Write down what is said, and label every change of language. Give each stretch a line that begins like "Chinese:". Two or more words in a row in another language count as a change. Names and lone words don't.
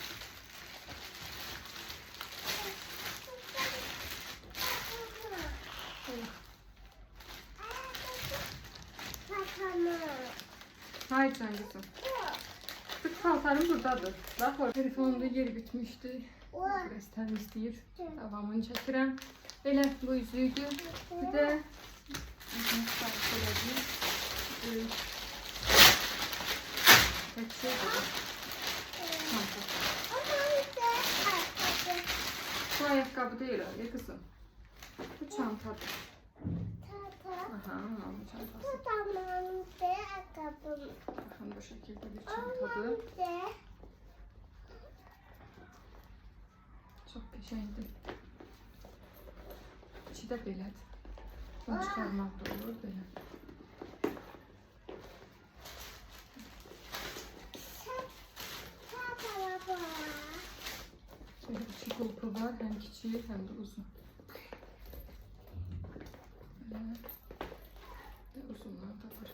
Turkish: Hayır can kızım.
Azerbaijani: Tık paltarım buradadır. Bax, o telefonumda yer bitmişdi. Biraz təmizləyir. Davamını çəkirəm. Belə bu üzüydü.
Turkish: Bir də bu ayakkabı değil öyle kızım.
Azerbaijani: Bu çantadır. Aha, bu çantası.
Turkish: Bakın bu şekilde bir çantadır.
Azerbaijani: Çox qəşəngdir. İçi də belədir. Bunu çıxarmaq da olur belə.
Turkish: Şöyle iki kulpu var, hem küçük hem de uzun. Ve uzunlar da var.